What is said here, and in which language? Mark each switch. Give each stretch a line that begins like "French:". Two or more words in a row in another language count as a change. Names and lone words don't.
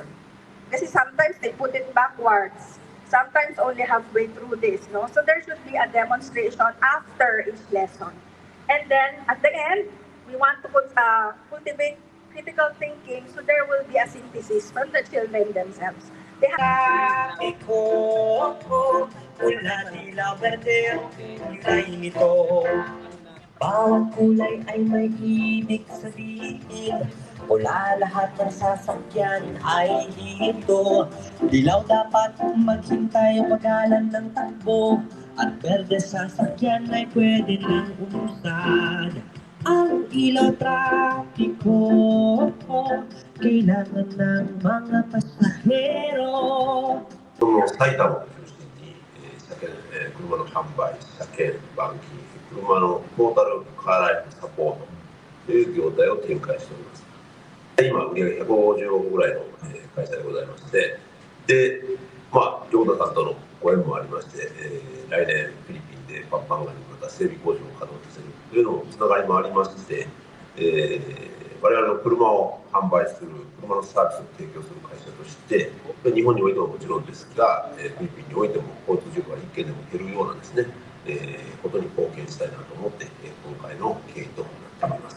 English: Kasi sometimes they put it backwards. Sometimes only halfway through this. No? So there should be a demonstration after each lesson. And then at the end, we want to cultivate critical thinking, so there will be a synthesis from the children themselves. They have
Filipino: bawat kulay ay may ibig sabihin. Pula lahat ng sasakyan ay hinto. Dilaw dapat maghintay pagalan ng takbo. At berde sasakyan ay pwede nang umusad. Ang ilaw trapiko, kailangan ng mga pasahero.
Japanese: 埼玉を中心に車の販売、車検、板金、車のトータルカーライフサポートという業態を展開しております。今、売上150億ぐらいの会社でございまして、で、横田さんとのご縁もありまして、来年フィリピンでパンパンガにまた整備工場を稼働させるというのもつながりもありまして、我々の車を販売する、車のサービスを提供する会社として、日本においてももちろんですが、フィリピンにおいても交通事故が一件でも減るようなですね、ことに貢献したいなと思って、今回の経緯となっております。